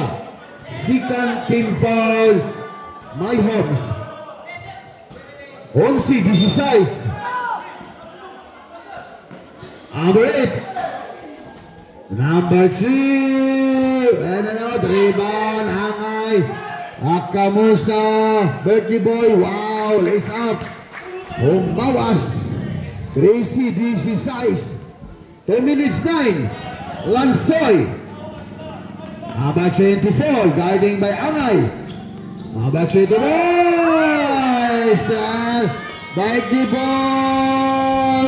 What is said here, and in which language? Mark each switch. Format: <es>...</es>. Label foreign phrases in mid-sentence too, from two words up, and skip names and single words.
<en>Second team foul My Homes. 11 16. Number 8. Number 3. And another rebound. Angay. Akamusa. Bertie boy. Wow. Lace up. Umawas. Tracy 16. 2 minutes 9. Lansoy. Number 24. Guarding by Angay. Number 24. Bertie boy.</en>